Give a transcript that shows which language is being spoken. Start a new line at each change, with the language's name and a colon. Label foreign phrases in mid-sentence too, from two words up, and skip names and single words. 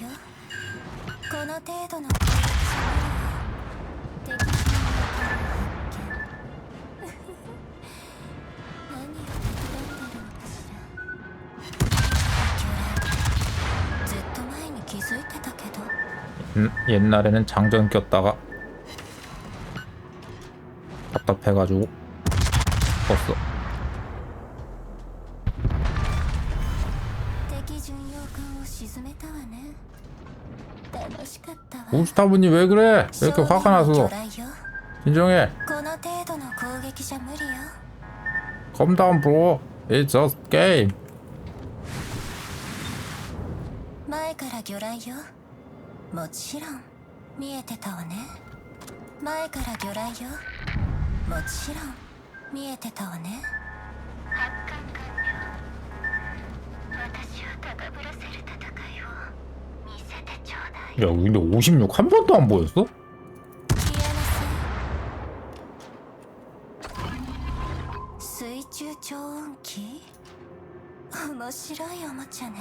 Japanese: この程度の攻撃敵陣の敵を発見。何を企んでるのかしら。ずっと前に気づいてたけど。
Korean: 옛날에는 장전 꼈다가 답답해가지고 껐어.
Japanese: 敵巡洋艦を沈めたわね。楽しかったわ。
Korean: 우스타브님 왜 그래? 왜 이렇게 화가 나서?
Japanese: 魚雷よ。
Korean: 진정해.
Japanese: この程度の攻撃じゃ無理よ。
English: Calm down, bro. It's just game.
Japanese: 前から魚雷よ。もちろん見えてたわね。前から魚雷よ。もちろん見えてたわね。発艦完了。私を高ぶらせる戦いを見せてちょうだい。
Korean: 야, 근데 56 한 번도 안 보였어?
Japanese: 消えなさい。水中超音機、面白いおもちゃね。